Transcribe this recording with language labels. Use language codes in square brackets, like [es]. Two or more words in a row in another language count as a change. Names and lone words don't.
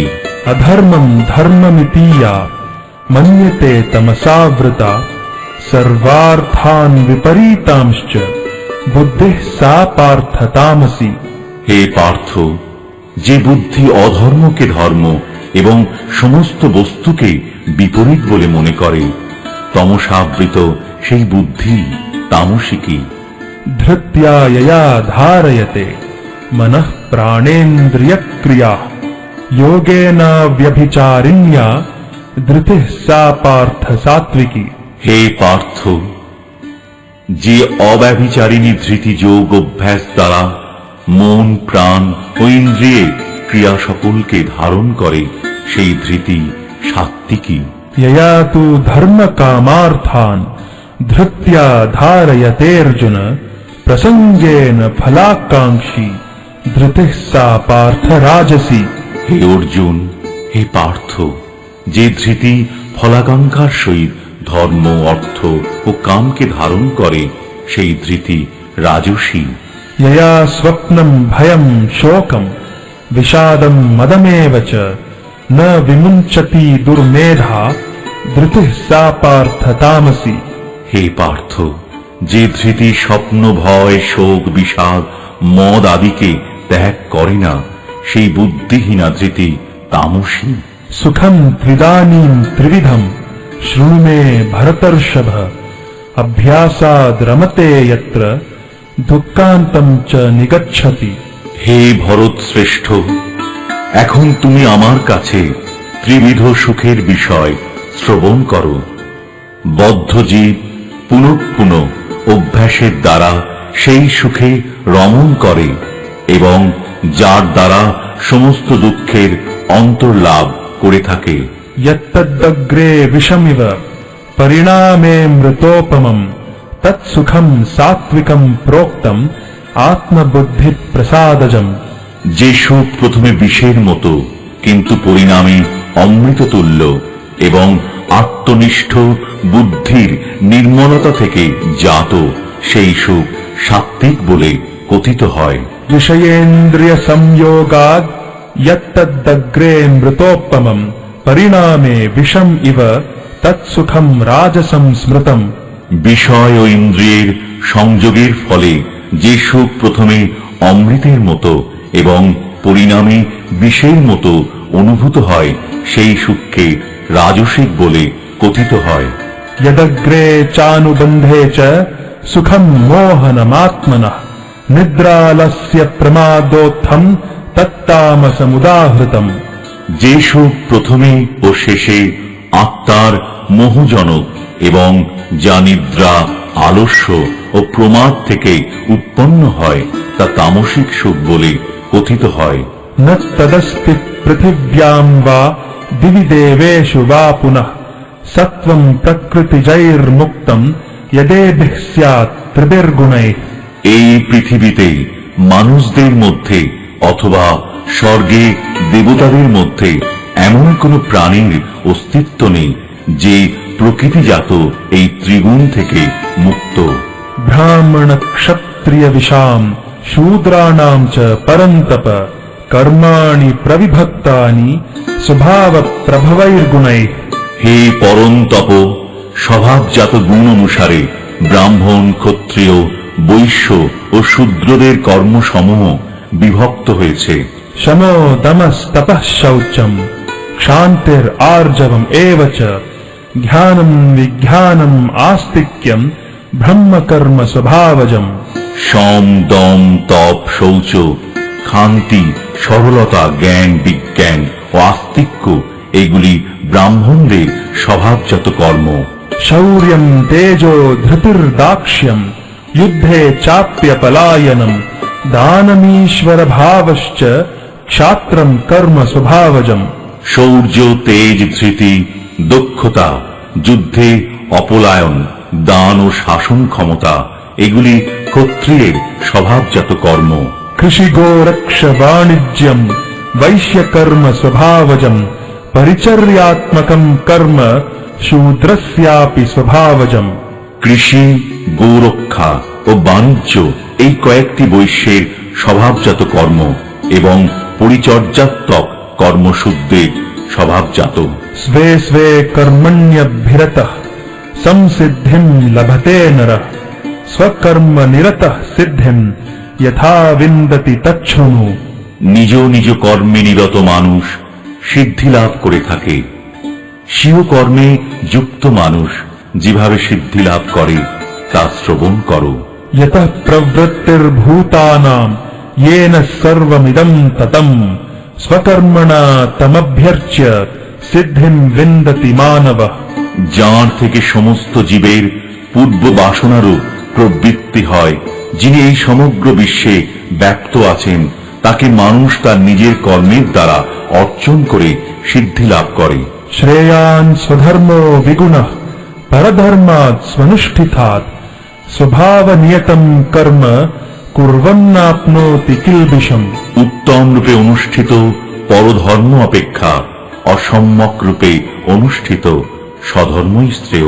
[sa] अधर्मं धर्ममितीया मन्यते तमसावृता सर्वार्थान् विपरीतांश्च बुद्धिः सा पार्थ तामसी। [bn] হে পার্থ, যে বুদ্ধি অধর্মকে ধর্ম এবং সমস্ত বস্তুকে বিপরীত বলে মনে করে তমসাবৃত সেই বুদ্ধি তামসিকী। [sa] धृत्या यया धारयते मनः प्राणेन्द्रियक्रियाः योगेन व्यभिचारिण्या धृतिः सा पार्थ सात्विकी। [bn] হে পার্থ, যে অব্যভিচারিণী ধৃতি যোগ অভ্যাস দ্বারা মন, প্রাণ ও ইন্দ্রিয়ে ক্রিয়া সকলকে ধারণ করে সেই ধৃতি সাত্ত্বিকী। [sa] यया तु धर्म कामार्थान् धृत्या धारयतेऽर्जुन प्रसंगेन फलाकांक्षी धृतिः सा पार्थ राजसी। [bn] হে অর্জুন, হে পার্থ, যে ধৃতি ফলাকাঙ্ক্ষার সহিত ধর্ম, অর্থ ও কামকে ধারণ করে সেই ধৃতি রাজসী। [sa] यया स्वप्नं भयं शोकं विषादं मदमेव च न विमुञ्चति दुर्मेधा धृतिः सा पार्थ तामसी। [bn] হে পার্থ, যে ধৃতি স্বপ্ন ভয় শোক বিষাদ মদ আদিকে ত্যাগ করে না, সেই বুদ্ধিহীনা ধৃতি তামসী। [sa] सुखम त्रिदानीं त्रिविधम शृणु मे भरतर्षभ अभ्यासाद रमते यत्र दुःखान्तं च निगच्छति। [bn] হে ভরত শ্রেষ্ঠ, এখন তুমি আমার কাছে ত্রিবিধ সুখের বিষয় শ্রবণ করো। বদ্ধজীব পুনঃ পুনঃ অভ্যাসের দ্বারা সেই সুখে রমণ করে এবং যার দ্বারা সমস্ত দুঃখের অন্তর্লাভ করে থাকে। [sa] यत्तदग्रे विषमिव परिणामे मृतोपमम् तत्सुखम सात्विकम प्रोक्तम आत्मबुद्धि प्रसादजम्। [bn] যে সুখ প্রথমে বিষের মতো কিন্তু পরিণামে অমৃত তুল্য এবং আত্মনিষ্ঠ বুদ্ধির নির্মলতা থেকে জাত, সেই সুখ সাত্বিক বলে কথিত হয়। [sa] विषयेन्द्रिय संयोगाद यत्तदग्रे मृतोपमम् परिणामे विषम इव तत्सुखम राजसं स्मृतम्। [bn] বিষয় ও ইন্দ্রিয়ের সংযোগের ফলে যে সুখ প্রথমে অমৃতের মতো এবং পরিণামে বিষের মতো অনুভূত হয়, সেই সুখকে রাজসিক বলে কথিত হয়। [sa] यदग्रे चानुबन्धे च सुखम मोहनमात्मनः निद्रालस्य प्रमादोत्थम तत्तामसमुदाहृतम्। [bn] যে সুখ প্রথমে ও শেষে আত্মার মোহজনক এবং যা নিদ্রা আলস্য ও প্রমাদ থেকে উৎপন্ন হয়, তা তামসিক সুখ বলে কথিত হয়। [sa] न तदस्ति पृथिव्यां वा दिवि देवेषु वा पुनः सत्वं प्रकृतिजैर्मुक्तं यदेभिः स्यात् त्रिभिर्गुणैः। [bn] এই পৃথিবীতে মানুষদের মধ্যে অথবা স্বর্গে দেবতাদের মধ্যে এমন কোন প্রাণীর অস্তিত্ব নেই যে প্রকৃতিজাত এই ত্রিগুণ থেকে মুক্ত। [sa] ब्राह्मण क्षत्रिय विशाम शूद्राणां च परन्तप कर्माणि प्रविभक्तानि स्वभाव प्रभवैर्गुणैः। [bn] হে পরন্তপ, স্বভাবজাত গুণ অনুসারে ব্রাহ্মণ ক্ষত্রিয় বৈশ্য ও শূদ্রদের কর্মসমূহ বিভক্ত হয়েছে। [sa] शमो दमस्तपः शौचम् क्षान्तिर्आर्जवम् एव च ज्ञानं विज्ञानम् आस्तिक्यम् ब्रह्मकर्म स्वभावजम्। [bn] সম দম তপ শৌচ ক্ষান্তি সরলতা জ্ঞান বিজ্ঞান ও আস্তিক্য এগুলি ব্রাহ্মণদের স্বভাবজাত কর্ম। [sa] शौर्यं तेजो धृतिर्दाक्ष्यम् युद्धे चाप्य पलायनम् दानमीश्वर भावश्च क्षात्रं कर्म स्वभावजम्। [bn] শৌর্য তেজ ধৃতি দক্ষতা যুদ্ধে অপলায়ন দান ও শাসন ক্ষমতা এগুলি ক্ষত্রিয়ের স্বভাবজাত কর্ম। [sa] कृषि गोरक्ष वाणिज्यम् वैश्य कर्म स्वभावजम् परिचर्यात्मकं कर्म शूद्रस्यापि स्वभावजम्। [bn] কৃষি গোরক্ষা ও বাণিজ্য এই কয়েকটি বৈশ্যের স্বভাবজাত কর্ম এবং পরিচর্যাত্মক কর্মশুদ্ধের স্বভাবজাত। [sa] स्वे स्वे कर्मण्यभिरतः संसिद्धिं लभते नरः स्वकर्म निरतः सिद्धिं यथा विन्दति तच्छृणु। [bn] নিজ নিজ কর্মে নিরত মানুষ সিদ্ধি লাভ করে থাকে। স্বীয় কর্মে যুক্ত মানুষ যেভাবে সিদ্ধি লাভ করে তা শ্রবণ করো। [sa] यतः प्रवृत्तिर्भूतानां येन सर्वमिदं ततम् स्वकर्मणा तमभ्यर्च्य सिद्धिं विन्दति मानवः। [bn] যার থেকে সমস্ত জীবের পূর্ব বাসনারূপ প্রবৃত্তি হয়, যিনি এই সমগ্র বিশ্বে ব্যক্ত আছেন, তাকে মানুষ তার নিজের কর্মের দ্বারা অর্জন করে সিদ্ধি লাভ করে। [sa] श्रेयान् स्वधर्मो विगुणः परधर्मात् स्वनुष्ठितात् स्वभावनियतं कर्म कुर्वन्नाप्नोति किल्बिषम्। [bn] উত্তম রূপে অনুষ্ঠিত পরধর্ম অপেক্ষা অসম্যক রূপে অনুষ্ঠিত স্বধর্মই শ্রেয়।